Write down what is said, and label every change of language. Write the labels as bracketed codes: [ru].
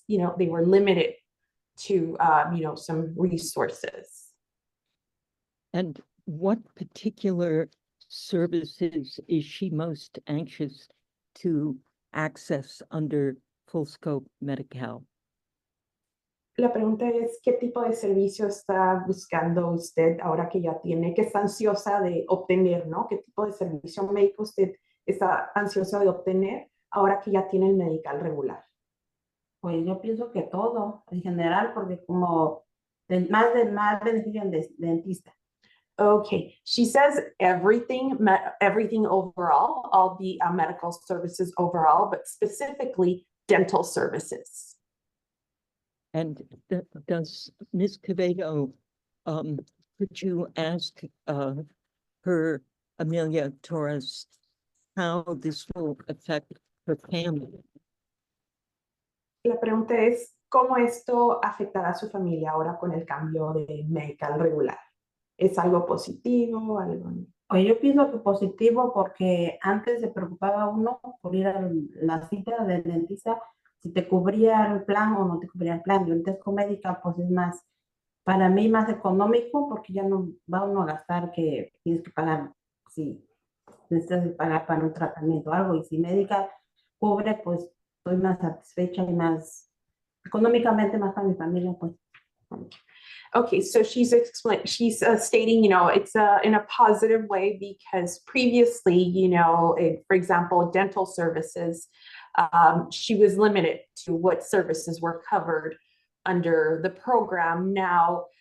[en] They were limited to some resources. And what particular services is she most anxious to access under full scope Medi-Cal? [es] La pregunta es, ¿qué tipo de servicio está buscando usted ahora que ya tiene, que está ansiosa de obtener, ¿no? ¿Qué tipo de servicio médico usted está ansiosa de obtener ahora que ya tiene el Medi-Cal regular? Pues yo pienso que todo, en general, porque como más beneficio en dentista. [en] Okay, she says everything overall, all the medical services overall, but specifically dental services. And does Ms. Quevedo, could you ask her, Amelia Torres, how this will affect her family? [es] La pregunta es, ¿cómo esto afectará a su familia ahora con el cambio de Medi-Cal regular? ¿Es algo positivo? Pues yo pienso que positivo, porque antes se preocupaba uno por ir a la cita del dentista, si te cubría el plan o no te cubría el plan. Y ahorita con Medi-Cal, pues es más, para mí más económico, porque ya no va uno a gastar que tienes que pagar, si necesitas pagar para un tratamiento o algo. Y si Medi-Cal cubre, pues estoy más satisfecha y más económicamente más para mi familia, pues. [en] Okay, so she's stating, it's in a positive way, because previously, for example, dental services, she was limited to what services were covered under the program. Now,